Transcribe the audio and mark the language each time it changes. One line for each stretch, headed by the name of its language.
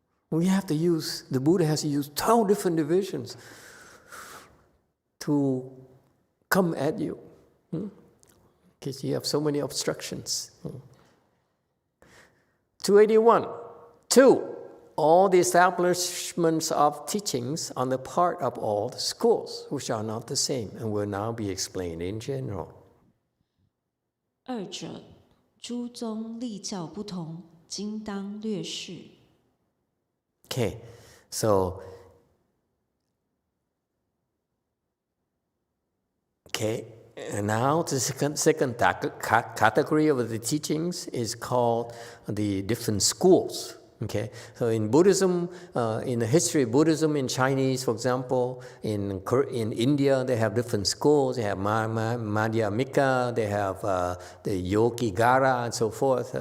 English: The Buddha has to use 12 different divisions to come at you. Because you have so many obstructions. 281. 2. All the establishments of teachings on the part of all the schools, which are not the same, and will now be explained in general.
Chinese: 二者，诸宗立教不同，今当略示。
English: Okay, so and now the second category of the teachings is called the different schools. Okay, so in Buddhism, in the history of Buddhism in Chinese, for example, in India, they have different schools. They have Madhyamika, they have the Yogigara, and so forth.